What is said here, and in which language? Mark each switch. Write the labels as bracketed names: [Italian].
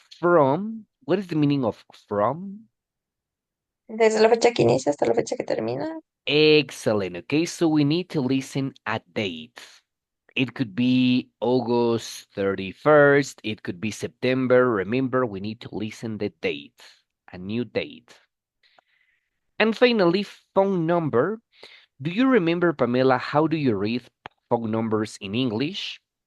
[English] From, what is the meaning of from? [Spanish] Desde la fecha que inicia hasta la fecha que termina. [English] Excellent. Okay, so we need to listen a date. It could be August 31st. It could be September. Remember, we need to listen the date, a new date. And finally, phone number. Do you remember, Pamela, how do you read phone numbers in English?